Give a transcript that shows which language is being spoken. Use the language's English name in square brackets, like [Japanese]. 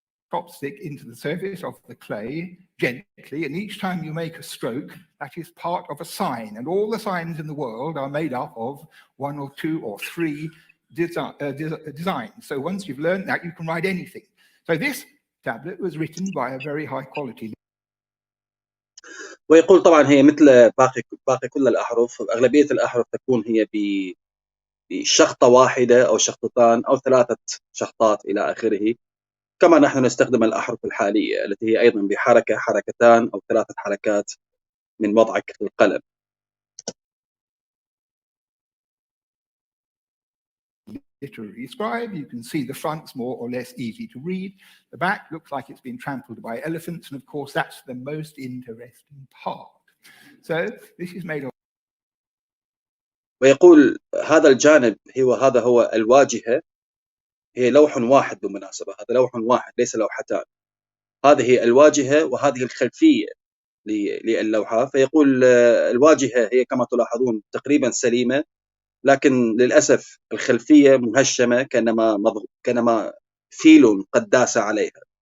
[English] Chopstick into the surface of the clay gently, and each time you make a stroke, that is part of a sign. And all the signs in the world are made up of one or two or three designs. So once you've learned that, you can write anything. So this tablet was written by a very high quality. [Arabic] ويقول طبعا هي مثل باقي كل الأحرف، أغلبية الأحرف تكون هي بشخطة واحدة أو شخطتان أو 3 شخطات إلى آخره، كما نحن نستخدم الأحرف الحالية التي هي أيضا بحركة، حركتان أو 3 حركات من وضعك القلم. [English] Literary scribe, you can see the front's more or less easy to read. The back looks like it's been trampled by elephants, and of course that's the most interesting part. So this is made of. [Arabic] ويقول هذا الجانب هذا هو الواجهة، هي لوح واحد بالمناسبة، هذا لوح واحد ليس لوحتان. هذه الواجهة وهذه الخلفية للوحة. فيقول الواجهة هي كما تلاحظون تقريبا سليمة، لكن للأسف الخلفية مهشمة كأنما فيل قد داس عليها.